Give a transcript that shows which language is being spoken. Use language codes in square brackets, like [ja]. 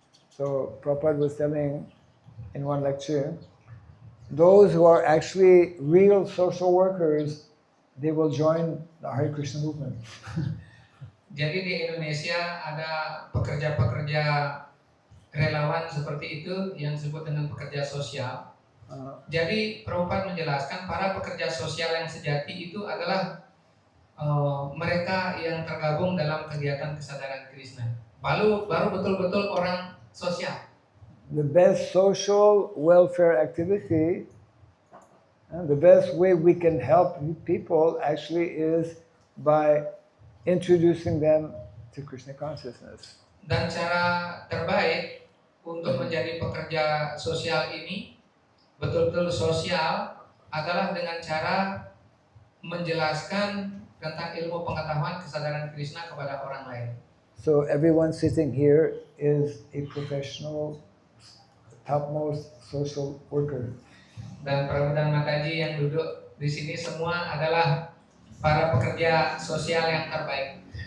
[en] So Prabhupada was telling in one lecture, those who are actually real social workers, they will join the Hare Krishna movement. [id] Jadi di Indonesia ada pekerja-pekerja relawan seperti itu yang disebut dengan pekerja sosial. Jadi Prabhupada menjelaskan para pekerja sosial yang sejati itu adalah mereka yang tergabung dalam kegiatan kesadaran Krishna. Baru betul-betul orang sosial. [en] The best social welfare activity, the best way we can help people actually is by introducing them to Krishna consciousness. [id] Dan cara terbaik untuk menjadi pekerja sosial ini betul-betul sosial adalah dengan cara menjelaskan tentang ilmu pengetahuan kesadaran Krishna kepada orang lain. [en] So everyone sitting here is a professional, topmost social worker. [id] Dan Prabhu dan Mataji yang duduk di sini semua adalah para pekerja sosial yang terbaik.